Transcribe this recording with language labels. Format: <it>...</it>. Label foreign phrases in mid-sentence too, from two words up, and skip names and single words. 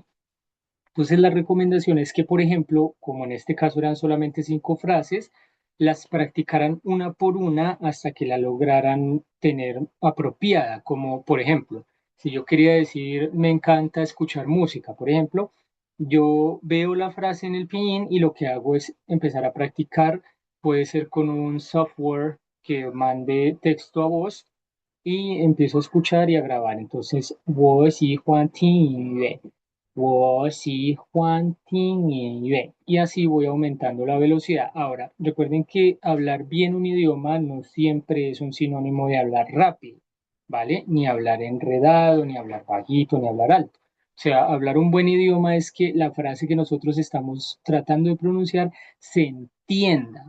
<es>Entonces la recomendación es que, por ejemplo, como en este caso eran solamente 5 frases, las practicaran una por una hasta que la lograran tener apropiada, como por ejemplo, si yo quería decir me encanta escuchar música, por ejemplo, yo veo la frase en el pinyin y lo que hago es empezar a practicar, puede ser con un software que mande texto a voz y empiezo a escuchar y a grabar. Entonces,</es> <zh>我喜欢听音乐，我喜欢听音乐.</zh> <es>Y así voy aumentando la velocidad. Ahora, recuerden que hablar bien un idioma no siempre es un sinónimo de hablar rápido, ¿vale? Ni hablar enredado, ni hablar bajito, ni hablar alto. O sea, hablar un buen idioma es que la frase que nosotros estamos tratando de pronunciar se entienda.</es>